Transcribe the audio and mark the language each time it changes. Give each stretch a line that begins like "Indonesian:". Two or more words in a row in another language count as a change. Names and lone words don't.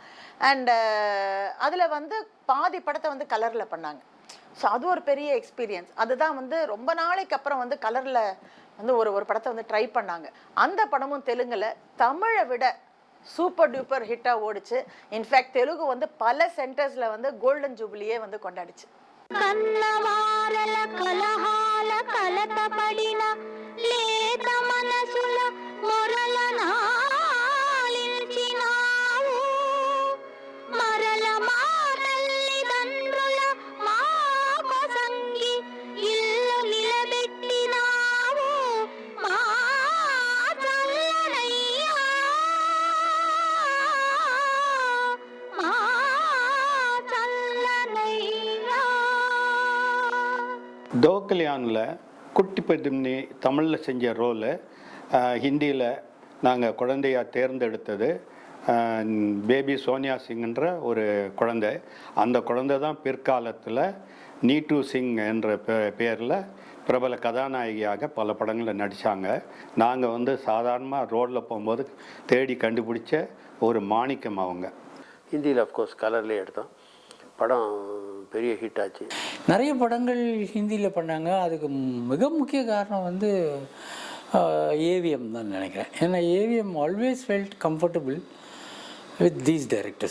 Tamil: அண்ட் அதில் வந்து பாதி படத்தை வந்து கலரில் பண்ணாங்க. ஸோ அது ஒரு பெரிய எக்ஸ்பீரியன்ஸ். அதுதான் வந்து ரொம்ப நாளைக்கு அப்புறம் வந்து கலரில் வந்து ஒரு படத்தை வந்து ட்ரை பண்ணாங்க. அந்த படமும் தெலுங்கில் தமிழை விட சூப்பர் டூப்பர் ஹிட்டாக ஓடிச்சு. இன்ஃபேக்ட் தெலுங்கு வந்து பல சென்டர்ஸில் வந்து
English: golden jubilee
Tamil: வந்து கொண்டாடிச்சு.
Telugu: కన్నవారల కలహాల కలతపడిన లేత మనసుల మొరల నాలించినావు మరల మా తల్లిదండ్రుల మా కొసంగి ఇల్లు నిలబెట్టినావు మా చల్లనయ్యా మా చల్లనయ్యా.
Tamil: தோக்கலியானில் குட்டி பத்மினி தமிழில் செஞ்ச ரோலு ஹிந்தியில் நாங்கள் குழந்தையாக தேர்ந்தெடுத்தது பேபி சோனியா சிங்ன்ற ஒரு குழந்தை. அந்த குழந்தை தான் பிற்காலத்தில் நீட்டு சிங் என்ற பேரில் பிரபல கதாநாயகியாக பல படங்களில் நடித்தாங்க. நாங்கள் வந்து சாதாரணமாக ரோடில் போகும்போது தேடி கண்டுபிடிச்ச ஒரு மாணிக்கம் அவங்க. ஹிந்தியில் அஃப்கோர்ஸ் கலர்லேயே எடுத்தோம். படம் பெரிய ஹிட் ஆச்சு. நிறைய படங்கள் ஹிந்தியில் பண்ணாங்க. அதுக்கு மிக முக்கிய காரணம் வந்து ஏவிஎம் தான் நினைக்கிறேன். ஏன்னா ஏவிஎம்
English: always felt comfortable with these directors.